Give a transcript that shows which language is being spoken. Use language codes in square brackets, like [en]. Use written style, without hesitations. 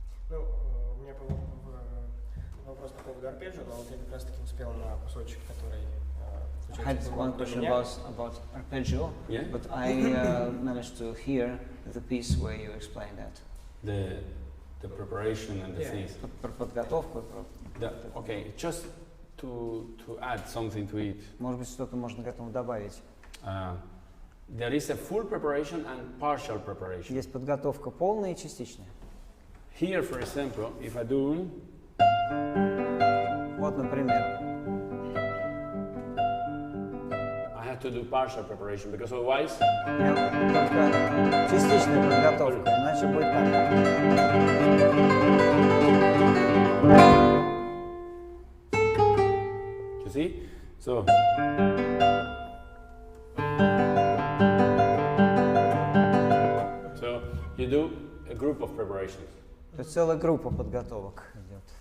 [ru] Ну, у меня был вопрос по поводу арпеджио, но вот я как раз таки успел на кусочек, который [en] I had one question about arpeggio, Yeah? but I managed to hear the piece where you explained that. The preparation and the things. [ru] Про подготовку. [en] Okay, just to add something to it. [ru] Может быть, что-то можно к этому добавить. [en] There is a full preparation and partial preparation. [ru] Есть подготовка полная и частичная. [en] Here, for example, if I do... [ru] Вот, например. [en] I have to do partial preparation, because otherwise... [ru] Только частичная подготовка, иначе будет так. [en] You see? So... So, you do a group of preparations. [ru] То есть целая группа подготовок идет.